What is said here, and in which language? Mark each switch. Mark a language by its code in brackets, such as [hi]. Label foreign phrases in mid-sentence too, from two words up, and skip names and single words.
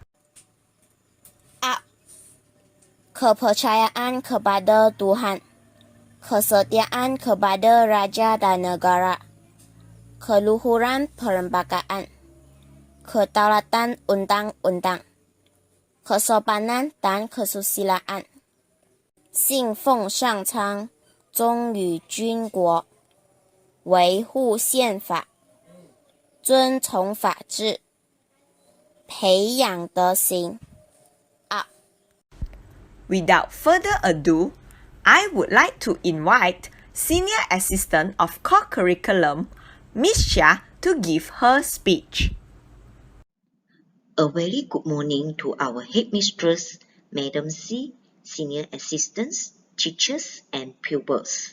[ms] A. Kepercayaan kepada Tuhan, kesetiaan kepada Raja dan Negara, keluhuran perlembagaan, ketaatan undang-undang, kesopanan dan kesusilaan, [zh] 信奉上苍，忠于军国。维护宪法，遵从法治，培养德行。 [en] Without further ado, I would like to invite Senior Assistant of Co-Curriculum, Miss Chia, to give her speech. A very good morning to our headmistress, Madam C, senior assistants, teachers and pupils.